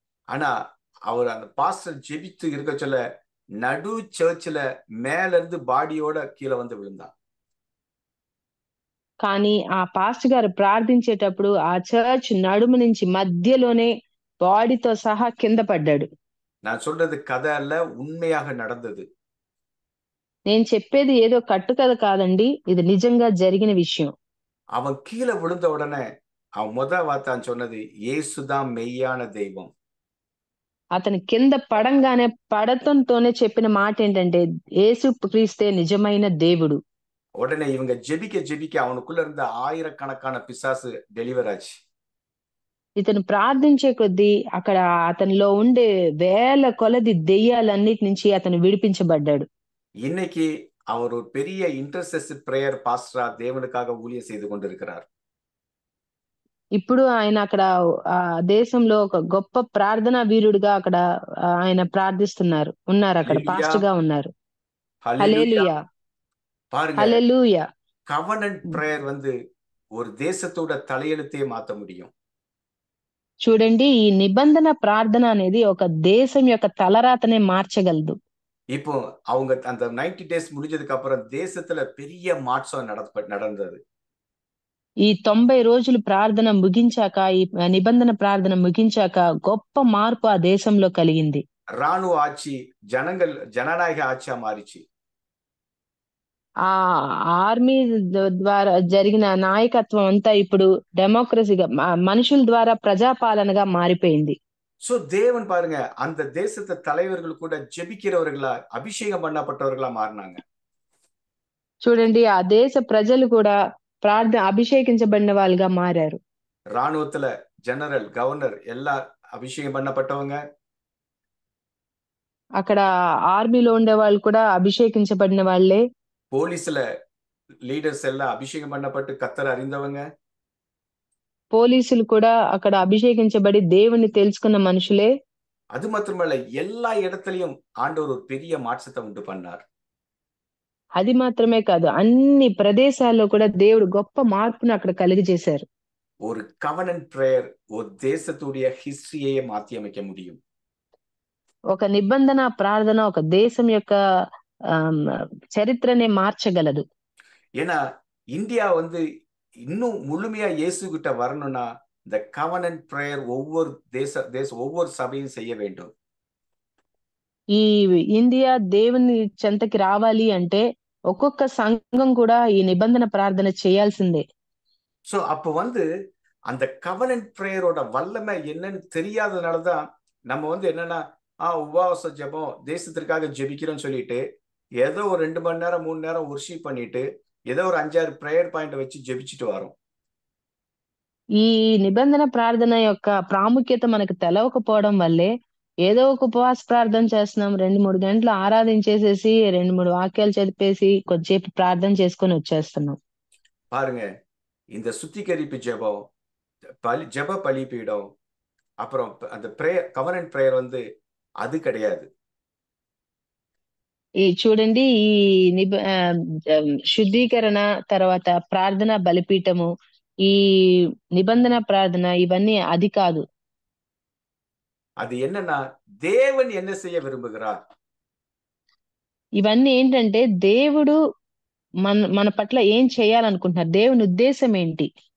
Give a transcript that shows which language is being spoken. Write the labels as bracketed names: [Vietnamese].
[Tamil] ஆனா அவர் அந்த பாஸ்டர் ஜெபித்து இருக்க சொல்ல நடு சர்ச்சில் மேல இருந்து பாடியோட கீழே வந்து விழுந்தான். [Telugu] కానీ ఆ పాస్టర్ గారు ప్రార్థించేటప్పుడు ఆ చర్చ్ నడుము నుంచి మధ్యలోనే బాడీతో సహా కింద పడ్డాడు. [Tamil] நான் சொல்றது கதை அல்ல, உண்மையாக நடந்தது. [Telugu] నేను చెప్పేది ఏదో కట్టుకథ కాదండి, ఇది నిజంగా జరిగిన విషయం. [Tamil] அவன் கீழே விழுந்த உடனே அவன் முதல் வார்த்தை சொன்னது இயேசுதான் மெய்யான தெய்வம். [Telugu] అతను కింద పడంగానే పడతంతోనే చెప్పిన మాట ఏంటంటే యేసు క్రీస్తే నిజమైన దేవుడు. [Tamil] உடனே இவங்க ஜெபிக்க அவனுக்குள்ள இருந்த ஆயிரக்கணக்கான பிசாசு டெலிவர் ஆச்சு. [Telugu] ఇతను ప్రార్థించే కొద్దీ అక్కడ అతనిలో ఉండే వేల కొలది దెయ్యాలన్నిటి నుంచి అతను విడిపించబడ్డాడు. [Tamil] இன்னைக்கு அவர் ஒரு பெரிய இன்டர்செசிவ் பிரேயர் பாஸ்டரா தேவனுக்காக ஊழியம் செய்து கொண்டிருக்கிறார். [Telugu] ఇప్పుడు ఆయన అక్కడ ఆ దేశంలో ఒక గొప్ప ప్రార్థనా వీరుడిగా అక్కడ ఆయన ఉన్నారు అక్కడ పాస్టర్ గా ఉన్నారు. హల్లెలూయా, [Tamil] பாருங்க, హల్లెలూయా. கவர்னன்ட் பிரேயர் ஒரு தேசத்தோட தலையெழுத்தையே மாத்த முடியும். [Telugu] చూడండి, ఈ నిబంధన ప్రార్థన అనేది ఒక దేశం యొక్క తలరాతనే మార్చగలదు. [Tamil] இப்போ அவங்க அந்த 90 days முடிஞ்சதுக்கு அப்புறம் தேசத்துல பெரிய மாற்றம் நடந்தது. [Telugu] ఈ 90 రోజులు ప్రార్థన ముగించాక, ఈ నిబంధన ప్రార్థన ముగించాక గొప్ప మార్పు ఆ దేశంలో కలిగింది. [Tamil] రాణువ ఆచి జననాయక ఆచిగా మారిచి. [Telugu] ఆ ఆర్మీ ద్వారా జరిగిన నాయకత్వం అంతా ఇప్పుడు డెమోక్రసీగా మనుషుల ద్వారా ప్రజాపాలనగా మారిపోయింది. [Tamil] சோ தேவன் பாருங்க, அந்த தேசத்து தலைவர்கள் கூட ஜெபிக்கிறவர்களா, அபிஷேகம் பண்ணப்பட்டவர்களா மாறினாங்க. [Telugu] చూడండి, ఆ దేశ ప్రజలు కూడా అభిషేకించబడిన వాళ్ళుగా మారారు. [Tamil] ராணுவத்துல ஜெனரல், கவர்னர் எல்லா అభిషేకం பண்ணப்பட்டவங்க. [Telugu] అక్కడ ఆర్మీలో ఉండే వాళ్ళు కూడా అభిషేకించబడిన వాళ్ళే. [Tamil] போலீஸ்ல లీడర్స్ எல்லாம் అభిషేకం பண்ணப்பட்டு கர்த்தரை அறிந்தவங்க. [Telugu] పోలీసులు కూడా అక్కడ అభిషేకించబడి దేవుని తెలుసుకున్న మనుషులే. [Tamil] அது மாத்திரமல்ல, எல்லா இடத்துலயும் ஆண்டவர் ஒரு பெரிய மாற்றத்தை உண்டு பண்ணார். [Telugu] అది మాత్రమే కాదు, అన్ని ప్రదేశాల్లో కూడా దేవుడు గొప్ప మార్పును అక్కడ కలిగజేశారు. [Tamil] ஒரு கவர்னன்ட் பிரேயர் ஒரு தேசத்துடைய ஹிஸ்டரியே மாற்றி அமைக்க முடியும். [Telugu] ఒక నిబంధన ప్రార్థన ఒక దేశం యొక్క చరిత్రనే మార్చగలదు. [Tamil] ஏன்னா இந்தியா இன்னும் முழுமையா இயேசு கிட்ட வரணும்னா இந்த கவர்னன்ட் பிரேயர் ஒவ்வொரு சபையும் செய்ய வேண்டும். [Telugu] ఈ ఇండియా దేవుని చెంతకి రావాలి అంటే ఒక్కొక్క సంఘం కూడా ఈ నిబంధన ప్రార్థన చేయాల్సిందే. [Tamil] సో அப்ப அந்த கவர்னன்ட் பிரேயரோட வல்லமை என்னன்னு தெரியாதனாலதான் நம்ம என்னன்னா உபவாச ஜெபம் தேசத்திற்காக ஜெபிக்கிறோம்னு சொல்லிட்டு ஏதோ ஒரு 2 மணி நேரம் 3 நேரம் ஒர்ஷிப் பண்ணிட்டு ஏதோ ஒரு 5-6 ప్రేయర్ పాయింట్ வச்சு జెபிச்சிட்டு வரோம். [Telugu] ఈ నిబంధన ప్రార్థన యొక్క ప్రాముఖ్యత మనకు తెలవకపోవడం వల్లే ఏదో ఒక ఉపవాస ప్రార్థన చేస్తున్నాం. 2-3 గంటలు ఆరాధించేసేసి 2-3 వాక్యాలు చదివేసి కొద్దిసేపు ప్రార్థన చేసుకొని వచ్చేస్తున్నాం. [Tamil] பாருங்க, இந்த சுத்திகரிப்பு ஜெபம், ஜெப பலிபீடம், அப்புறம் அந்த பிரேயர் கவர்னன்ட் பிரேயர் வந்து அது கிடையாது. [Telugu] ఈ చూడండి ఈ శుద్ధీకరణ తర్వాత ప్రార్థన బలిపీఠము, ఈ నిబంధన ప్రార్థన ఇవన్నీ అది కాదు. [Tamil] அது என்னன்னா தேவன் என்ன செய்ய விரும்புகிறார். [Telugu] ఇవన్నీ ఏంటంటే దేవుడు మన పట్ల ఏం చేయాలనుకుంటున్నారు, దేవుని ఉద్దేశం ఏంటి,